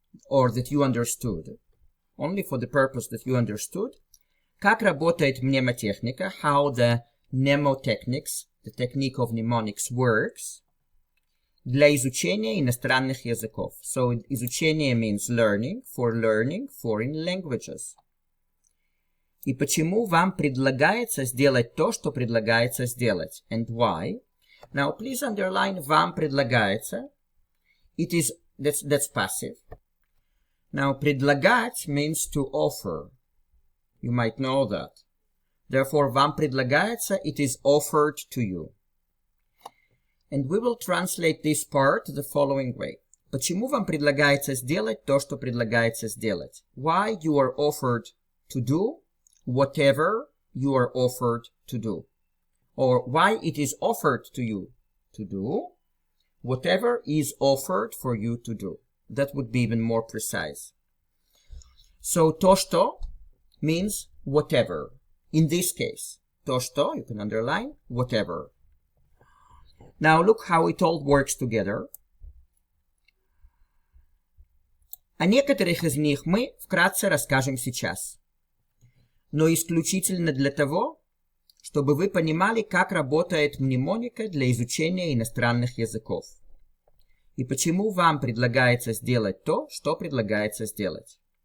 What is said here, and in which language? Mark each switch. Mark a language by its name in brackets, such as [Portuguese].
[English] Or that you understood. Only for the purpose that you understood. [Russian] Как работает мнемотехника, [English] how the mnemotechnics, the technique of mnemonics works, [Russian] для изучения иностранных языков. [English] So, изучение means learning foreign languages. [Russian] И почему вам предлагается сделать то, что предлагается сделать. [English] And why? Now, please underline [Russian] вам предлагается. [English] It is, that's passive. Now, предлагать means to offer. You might know that. Therefore, [Russian] вам предлагается, [English] it is offered to you. And we will translate this part the following way. [Russian] Почему вам предлагается сделать то, что предлагается сделать? [English] Why you are offered to do whatever you are offered to do. Or why it is offered to you to do whatever is offered for you to do. That would be even more precise. So, то, что means whatever. In this case, то, что, you can underline, whatever. Now look how it all works together. [Russian] О некоторых из них мы вкратце расскажем сейчас. Но исключительно для того, чтобы вы понимали, как работает мнемоника для изучения иностранных языков. И почему вам предлагается сделать то, что предлагается сделать.